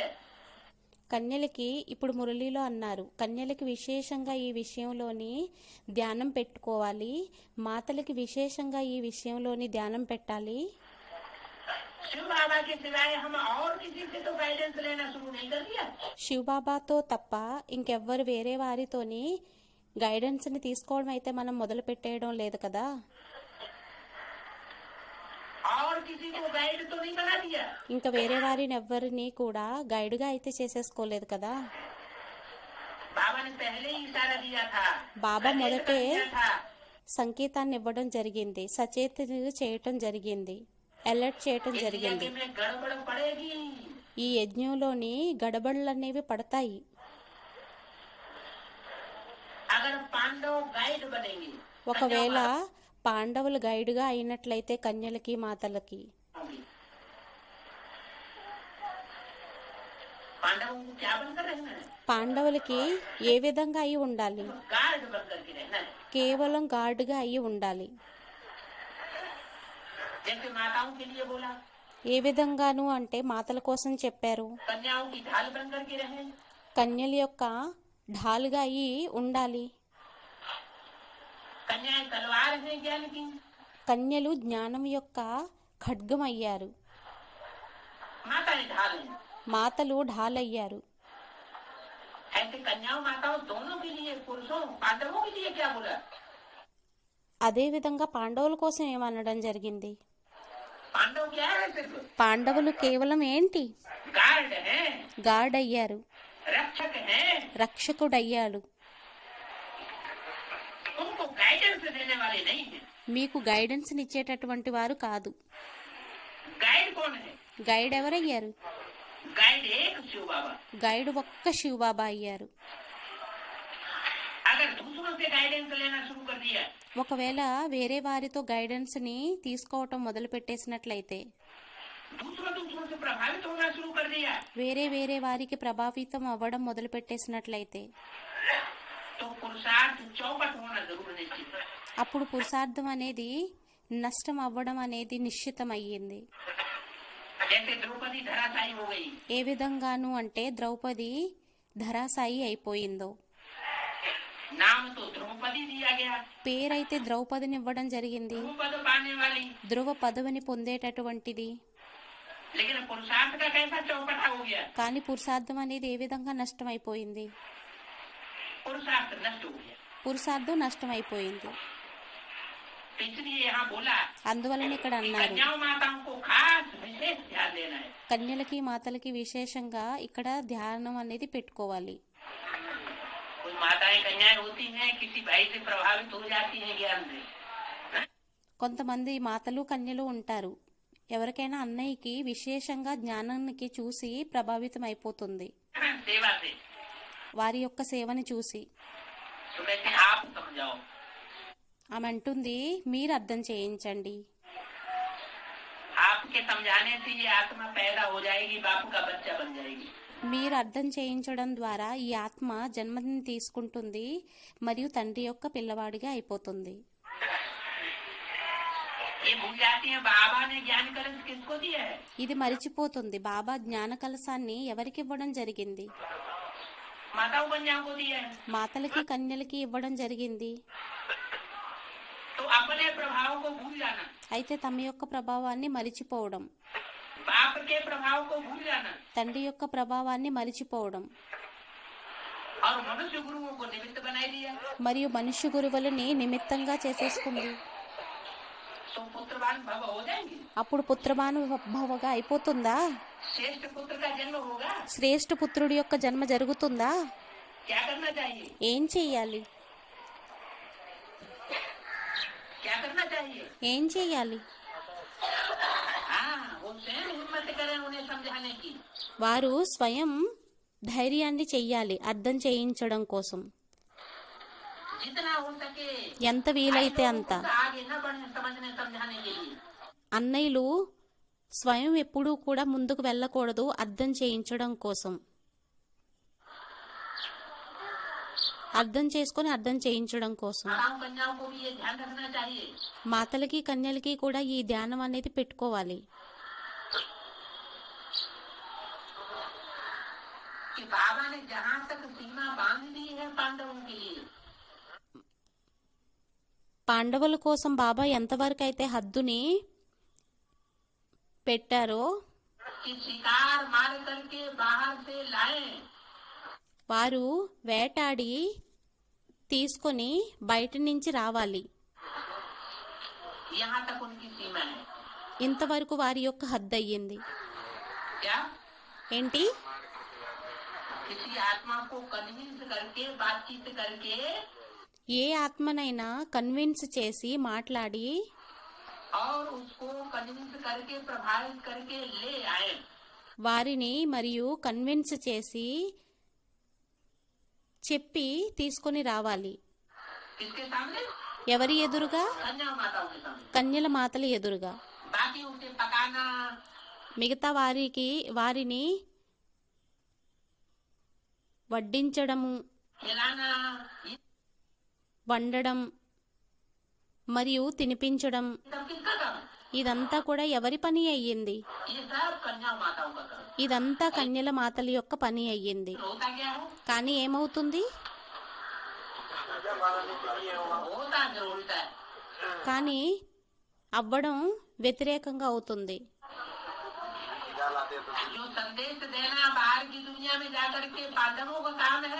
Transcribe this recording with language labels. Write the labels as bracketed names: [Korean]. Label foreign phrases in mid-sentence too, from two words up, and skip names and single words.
[Telugu] కన్యలకి ఇప్పుడు మురళీలో అన్నారు, కన్యలకి విశేషంగా ఈ విషయంలోని ధ్యానం పెట్టుకోవాలి, మాతలకి విశేషంగా ఈ విషయంలోని ధ్యానం పెట్టాలి. [Hindi] शिव बाबा के सिवाय हम और किसी से तो गाइडेंस लेना शुरू नहीं कर दिया। [Telugu] శివబాబాతో తప్ప ఇంకెవ్వరు వేరే వారితోని గైడెన్స్ని తీసుకోవడం అయితే మనం మొదలు పెట్టేయడం లేదు కదా. [Hindi] और किसी को गाइड तो नहीं बना दिया। [Telugu] ఇంకా వేరే వారిని ఎవ్వరిని కూడా గైడ్గా అయితే చేసేసుకోలేదు కదా. [Hindi] बाबा ने पहले ही इशारा दिया था, [Telugu] బాబా [Hindi] सचेत [Telugu] మొదటే [Hindi] कर दिया था। [Telugu] సంకేతాన్ని ఇవ్వడం జరిగింది, సచేతన చేయటం జరిగింది, అలర్ట్ చేయటం [Hindi] इस [Telugu] జరిగింది. [Hindi] यज्ञ में गड़बड़ पड़ेगी। [Telugu] ఈ యజ్ఞంలోని గడబడులు అనేవి పడతాయి. [Hindi] अगर पांडव गाइड बनेंगे [Telugu] ఒకవేళ పాండవులు గైడ్గా అయినట్లయితే కన్యలకి మాతలకి [Hindi] पांडवों को क्या बनकर रहना है? [Telugu] పాండవులకి ఏ విధంగా అయి ఉండాలి? [Hindi] गार्ड बनकर के रहना है। [Telugu] కేవలం గార్డుగా అయి ఉండాలి. [Hindi] जैसे माताओं के लिए बोला, [Telugu] ఏ విధంగాను అంటే మాతల కోసం చెప్పారు, [Hindi] कन्याओं की ढाल बनकर के रहे। [Telugu] కన్యల యొక్క ఢాలుగా అయి ఉండాలి. [Hindi] कन्याएं तलवार है ज्ञान की, [Telugu] కన్యలు జ్ఞానం యొక్క ఖడ్గం అయ్యారు, [Hindi] माताएं ढाल है। [Telugu] మాతలు ఢాలయ్యారు. [Hindi] ऐसे कन्याओं माताओं दोनों के लिए, पुरुषों पांडवों के लिए क्या बोला? [Telugu] అదే విధంగా పాండవుల కోసం ఏమనడం జరిగింది? [Hindi] पांडव क्या है? सिर्फ [Telugu] పాండవులు కేవలం ఏంటి? [Hindi] गार्ड है, [Telugu] గార్డ్ అయ్యారు, [Hindi] रक्षक है। [Telugu] రక్షకుడయ్యాడు. [Hindi] उनको गाइडेंस देने वाले नहीं है। [Telugu] మీకు గైడెన్స్ ఇచ్చేటటువంటి వారు కాదు. [Hindi] गाइड कौन है? [Telugu] గైడ్ ఎవరయ్యారు? [Hindi] गाइड एक शिव बाबा। [Telugu] గైడ్ ఒక్క శివబాబా అయ్యారు. [Hindi] अगर दूसरों से गाइडेंस लेना शुरू कर दिया, [Telugu] ఒకవేళ వేరే వారితో గైడెన్స్ని తీసుకోవటం మొదలు పెట్టేసినట్లయితే, [Hindi] दूसरों से प्रभावित होना शुरू कर दिया, [Telugu] వేరే వారికి ప్రభావితం అవ్వడం మొదలు పెట్టేసినట్లయితే, [Hindi] तो पुरुषार्थ चौपट होना जरूर निश्चित है। [Telugu] అప్పుడు పురుషార్థం అనేది నష్టం అవ్వడం అనేది నిశ్చితమయ్యింది. [Hindi] जैसे द्रौपदी धराशायी हो गई, [Telugu] ఏ విధంగాను అంటే ద్రౌపది ధరాసాయి అయిపోయిందో. [Hindi] नाम तो द्रौपदी दिया गया, [Telugu] పేరైతే ద్రౌపదిని ఇవ్వడం జరిగింది, [Hindi] पद पाने वाली, [Telugu] ధ్రువ పదవిని పొందేటటువంటిది. [Hindi] लेकिन पुरुषार्थ का कैसा चौपटा हो गया, [Telugu] కానీ పురుషార్థం అనేది ఏ విధంగా నష్టమైపోయింది? [Hindi] पुरुषार्थ नष्ट हो गया। [Telugu] పురుషార్థం నష్టమైపోయింది. [Hindi] इसलिए यहाँ बोला [Telugu] అందువలన ఇక్కడ అన్నారు, [Hindi] कन्याओं माताओं को खास विशेष ध्यान देना है। [Telugu] కన్యలకి మాతలకి విశేషంగా ఇక్కడ ధ్యానం అనేది పెట్టుకోవాలి. [Hindi] कुछ माताएं कन्याएं होती हैं, किसी भाई से प्रभावित हो जाती हैं ज्ञान से, [Telugu] కొంతమంది మాతలు కన్యలు ఉంటారు, ఎవరికైనా అన్నయ్యకి విశేషంగా జ్ఞానానికి చూసి ప్రభావితం అయిపోతుంది, [Hindi] सेवा से, [Telugu] వారి యొక్క సేవని చూసి. [Hindi] तो कहते हैं आप समझाओ। [Telugu] ఆమె అంటుంది, మీరు అర్థం చేయించండి. [Hindi] आपके समझाने से ये आत्मा पैदा हो जाएगी, बापू का बच्चा बन जाएगी। [Telugu] మీరు అర్థం చేయించడం ద్వారా ఈ ఆత్మ జన్మని తీసుకుంటుంది మరియు తండ్రి యొక్క పిల్లవాడిగా అయిపోతుంది. [Hindi] ये भूल जाती है बाबा ने ज्ञान कलश किसको दिया है, [Telugu] ఇది మరిచిపోతుంది, బాబా జ్ఞాన కలశాన్ని ఎవరికి ఇవ్వడం జరిగింది? [Hindi] माताओं कन्याओं को दिया है। [Telugu] మాతలకి కన్యలకి ఇవ్వడం జరిగింది. [Hindi] तो अपने प्रभाव को भूल जाना, [Telugu] అయితే తమ యొక్క ప్రభావాన్ని మరిచిపోవడం, [Hindi] बाप के प्रभाव को भूल जाना, [Telugu] తండ్రి యొక్క ప్రభావాన్ని మరిచిపోవడం, [Hindi] और मनुष्य गुरुओं को निमित्त बनाई दिया, [Telugu] మరియు మనుష్య గురువులని నిమిత్తంగా చేసేసుకుంది. [Hindi] तो पुत्रवान भव हो जाएंगे, [Telugu] అప్పుడు పుత్రభానుభవగా అయిపోతుందా? [Hindi] श्रेष्ठ पुत्र का जन्म होगा। [Telugu] శ్రేష్ఠ పుత్రుడి యొక్క జన్మ జరుగుతుందా? [Hindi] क्या करना चाहिए, [Telugu] ఏం చెయ్యాలి? [Hindi] क्या करना चाहिए? [Telugu] ఏం చెయ్యాలి? [Hindi] हाँ, वो स्वयं हिम्मत करें उन्हें समझाने की। [Telugu] వారు స్వయం ధైర్యాన్ని చెయ్యాలి అర్థం చేయించడం కోసం. [Hindi] जितना हो सके [Telugu] ఎంత వీలైతే అంత. [Hindi] आगे न बढ़े समझने समझाने के लिए। [Telugu] అన్నయ్యలు స్వయం ఎప్పుడూ కూడా ముందుకు వెళ్ళకూడదు అర్థం చేయించడం కోసం. అర్థం చేసుకొని అర్థం చేయించడం కోసం. [Hindi] माताओं कन्याओं को भी ये ध्यान रखना चाहिए [Telugu] మాతలకి కన్యలకి కూడా ఈ ధ్యానం అనేది పెట్టుకోవాలి. [Hindi] कि बाबा ने जहाँ तक सीमा बांध दी है पांडवों के लिए, [Telugu] పాండవుల కోసం బాబా ఎంతవరకు అయితే హద్దుని పెట్టారో, [Hindi] कि शिकार मार करके बाहर से लाए, [Telugu] వారు వేటాడి తీసుకొని బయట నుంచి రావాలి, [Hindi] यहाँ तक उनकी सीमा है। [Telugu] ఇంతవరకు వారి యొక్క హద్దు అయ్యింది. [Hindi] क्या [Telugu] ఏంటి? [Hindi] किसी आत्मा को कन्विंस करके बातचीत करके [Telugu] ఏ ఆత్మనైనా కన్విన్స్ చేసి మాట్లాడి [Hindi] और उसको कन्विंस करके प्रभावित करके ले आए, [Telugu] వారిని మరియు కన్విన్స్ చేసి చెప్పి తీసుకొని రావాలి. [Hindi] किसके सामने? [Telugu] ఎవరి ఎదురుగా? [Hindi] कन्या माताओं के सामने। [Telugu] కన్యల మాతల ఎదురుగా. [Hindi] बाकी उसे पकाना, [Telugu] మిగతా వారిని వడ్డించడము, [Hindi] खिलाना, ये [Telugu] వండడం మరియు తినిపించడం, [Hindi] सब किसका काम है? [Telugu] ఇదంతా కూడా ఎవరి పని అయ్యింది? [Hindi] ये सब कन्या माताओं का काम। [Telugu] ఇదంతా కన్యల మాతల యొక్క పని అయ్యింది. [Hindi] होता क्या है? [Telugu] కానీ ఏమవుతుంది? [Hindi] होता जो उल्टा है। [Telugu] కానీ అవ్వడం వ్యతిరేకంగా అవుతుంది. [Hindi] जो संदेश देना बाहर की दुनिया में जाकर के पांडवों का काम है,